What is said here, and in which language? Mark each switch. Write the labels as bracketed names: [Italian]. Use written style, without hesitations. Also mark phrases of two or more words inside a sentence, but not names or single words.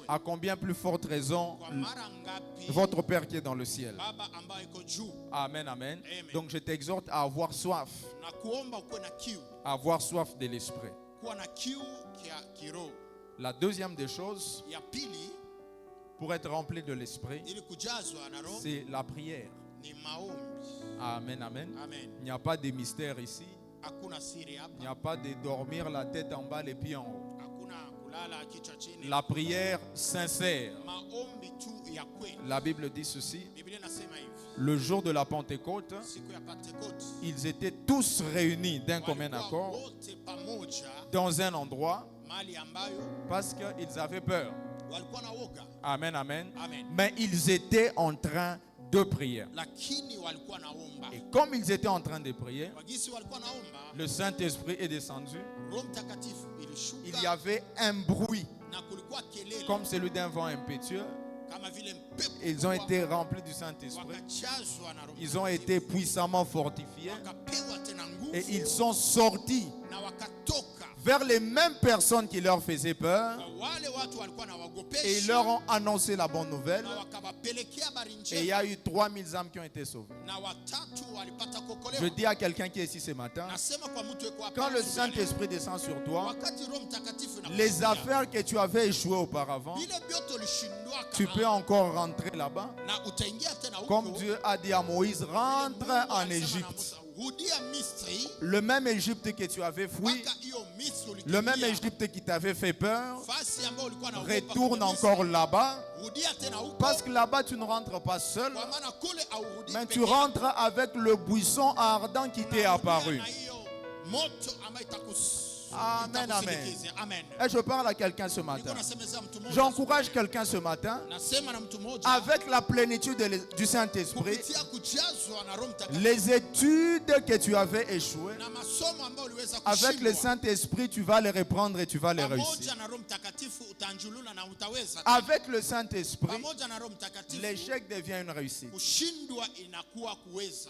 [French] À combien plus forte raison [Swahili] Kwa mara ngapi [French] votre Père qui est dans le ciel. [Swahili] baba ambaye iko juu [French] Amen, amen. [Swahili] Amen. [French] Donc je t'exhorte à avoir soif, [Swahili] na kuomba ukuwe na kiu, [French] à avoir soif de l'esprit. [Swahili] kuwa na kiu kia kiroho. [French] La deuxième des choses, [Swahili] Ya pili [French] pour être rempli de l'esprit, [Swahili] ili kujazwa na Roho [French] c'est la prière. [Swahili] ni maombi. [French] Amen, amen. [Swahili] Amen. [French] Il n'y a pas de mystère ici. [Swahili] Hakuna siri [French] Il n'y [Swahili] hapa, [French] a pas de dormir la tête en bas, les pieds en haut. [Swahili] hakuna kulala kichwa chini. [French] La prière sincère. [Swahili] Maombi tu ya kweli. [French] La Bible dit ceci. [Swahili] Biblia inasema hivi, [French] Le jour de la Pentecôte, [Swahili] siku ya Pentecote [French] ils étaient tous réunis d'un commun [Swahili] walikuwa [French] accord [Swahili] wote pamoja [French] dans un endroit [Swahili] mahali ambayo [French] parce qu'ils avaient peur. [Swahili] walikuwa na woga, [French] Amen, amen. [Swahili] Amen. [French] Mais ils étaient en train de prier. [Swahili] lakini walikuwa naomba. [French] Et comme ils étaient en train de prier, [Swahili] Wagisi walikuwa naomba, [French] le Saint-Esprit est descendu. [Swahili] Roho Mtakatifu [French] Il [Swahili] ilishuka [French] y avait un bruit [Swahili] na kulikuwa kelele [French] comme celui d'un vent impétueux. [Swahili] kama vile mpepo. [French] Ils ont [Swahili] kubwa, [French] été remplis du Saint-Esprit. [Swahili] wakajazwa na Roho [French] Ils ont [Swahili] Mtakatifu, [French] été puissamment fortifiés. [Swahili] wakapewa tena nguvu [French] Et ils sont sortis [Swahili] na wakatoka [French] vers les mêmes personnes qui leur faisaient peur. [Swahili] kwa wale watu walikuwa na [French] Et ils [Swahili] wagopesha [French] leur ont annoncé la bonne nouvelle. [Swahili] na wakawapelekea habari [French] Et il y a [Swahili] njema [French] eu 3000 âmes qui ont été sauvées. [Swahili] na watatu walipata [French] Je [Swahili] kuokolewa. [French] dis à quelqu'un qui est ici ce matin, [Swahili] Nasema kwa mtu yuko hapa [French] quand le [Swahili] asubuhi ya leo, [French] Saint-Esprit descend sur toi, [Swahili] wakati Roho Mtakatifu [French] les [Swahili] inakuja, [French] affaires que tu avais échouées auparavant, [Swahili] vile vyote ulishindwaka [French] tu peux encore rentrer là-bas. [Swahili] na utaingia tena huko. [French] Comme Dieu a dit à Moïse, rentre [Swahili] Mungu [French] en [Swahili] alisema na [French] Égypte. [Swahili] Musa, rudia Misri, [French] Le même Égypte que tu avais fui, [Swahili] mpaka hiyo Misri ulikimbia. [French] le même Égypte qui t'avait fait peur, [Swahili] Fasi ambayo ulikuwa na ogopa [French] retourne [Swahili] kule Misri, [French] encore là-bas. [Swahili] rudia tena huko, [French] Parce que là-bas, tu ne rentres pas seul, [Swahili] kwa maana kule haurudi [French] mais [Swahili] peke [French] tu [Swahili] yako. [French] rentres avec le buisson ardent qui t'est [Swahili] Unarudia [French] apparu. [Swahili] na hiyo moto ambayo [French] Amen, [Swahili] itakusindikiza. Amen. [French] Et je parle à quelqu'un ce [Swahili] Niko [French] matin. [Swahili] nasemeza mtu mmoja. [French] J'encourage quelqu'un ce matin, [Swahili] Nasema na mtu mmoja [French] avec la plénitude du Saint-Esprit, [Swahili] kupitia kujazwa na Roho Mtakatifu [French] les études que tu avais échouées, [Swahili] na masomo ambayo uliweza [French] avec le [Swahili] kushindwa, [French] Saint-Esprit, tu vas les reprendre et tu vas les réussir. [Swahili] pamoja na Roho Mtakatifu utanjuluna na utaweza. [French] Avec le Saint-Esprit, [Swahili] Pamoja na Roho Mtakatifu [French] l'échec devient une réussite. [Swahili] kushindwa inakuwa kuweza.